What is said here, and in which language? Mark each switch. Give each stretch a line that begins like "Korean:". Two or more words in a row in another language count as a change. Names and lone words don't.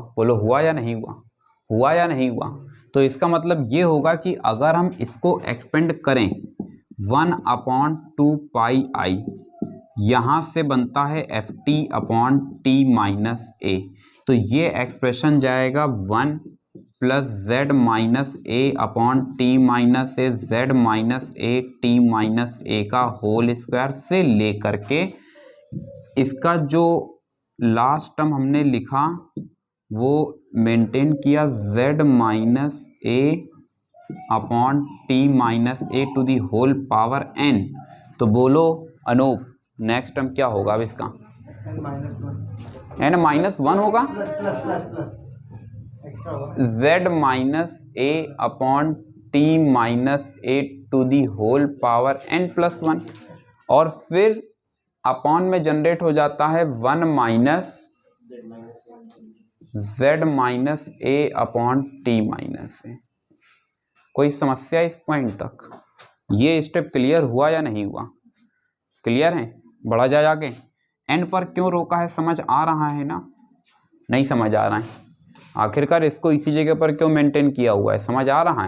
Hindi: बोलो हुआ या नहीं हुआ, हुआ या नहीं हुआ? तो इसका मतलब ये होगा कि अगर हम इसको एक्सपेंड करें 1/2πi, यहाँ से बनता है ft/t-a, तो ये एक्सप्रेशन जाएगा 1 + z-a/t-a, z-a/t-a का
English: whole square
Hindi: से लेकर के इसका जो
English: last term
Hindi: हमने लिखा वो मेंटेन किया, z-a/t-a
English: to the whole power n.
Hindi: तो बोलो अनूप,
English: next term
Hindi: क्या होगा अब इसका, n-1 होगा, z-a/t-a
English: to the whole power n+1,
Hindi: और फिर अपॉन में जनरेट हो जाता है 1 - z-a/t-a। कोई समस्या इस पॉइंट तक? ये
English: step clear
Hindi: हुआ या नहीं हुआ? क्लियर है? बढ़ा जाए आगे। एन पर क्यों रोका है, समझ आ रहा है ना? नहीं समझ आ रहा है? आखिरकार इसको इसी जगह पर क्यों मेंटेन किया हुआ है, समझ आ रहा है?